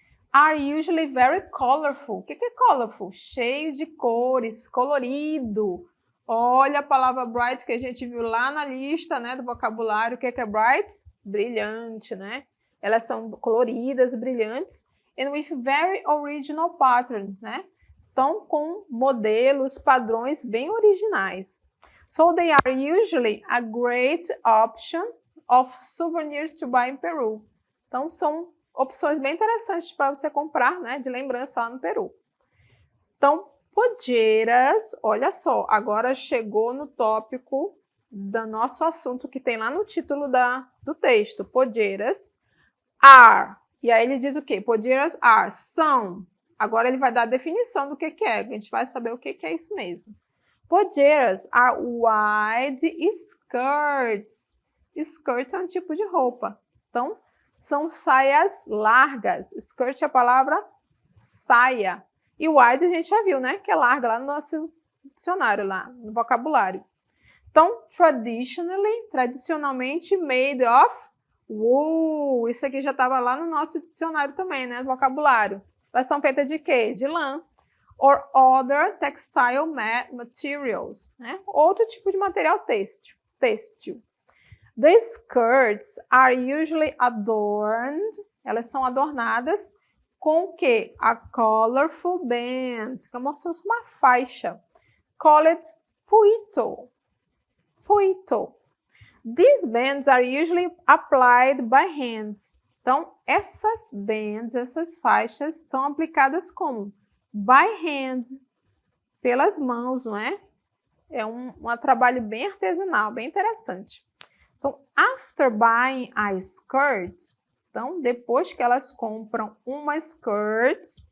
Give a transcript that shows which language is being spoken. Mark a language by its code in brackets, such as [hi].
[en] Are usually very colorful. [pt] O que é colorful? Cheio de cores, colorido. Olha a palavra bright que a gente viu lá na lista, né, do vocabulário. O que é bright? Brilhante, né? Elas são coloridas, brilhantes. [en] And with very original patterns, né? [pt] Então, com modelos, padrões bem originais. [en] So they are usually a great option of souvenirs to buy in Peru. [pt] Então, são opções bem interessantes para você comprar, né, de lembrança lá no Peru. Então, polleiras, olha só, agora chegou no tópico do nosso assunto que tem lá no título do texto. Polleiras are. E aí ele diz o quê? Polleiras are, são. Agora ele vai dar a definição do que é, a gente vai saber o que é isso mesmo. [en] Polleiras are wide skirts. [pt] Skirt é um tipo de roupa. Então, são saias largas. Skirt é a palavra saia. E wide a gente já viu, né? Que é larga lá no nosso dicionário, lá no vocabulário. Então, tradicionalmente [en] made of wool. [pt] Isso aqui já estava lá no nosso dicionário também, né? Vocabulário. Elas são feitas de quê? De lã. [en] Or other textile materials, [pt] né? Outro tipo de material têxtil. [en] The skirts are usually adorned, [pt] elas são adornadas com o quê? [en] A colorful band, [pt] que é como se fosse uma faixa. [en] Call it puito. Puito. These bands are usually applied by hands. [pt] Então, essas bands, essas faixas, são aplicadas como? [en] By hand, [pt] pelas mãos, não é? É um trabalho bem artesanal, bem interessante. Então, [en] after buying a skirt, [pt] então, depois que elas compram uma skirt,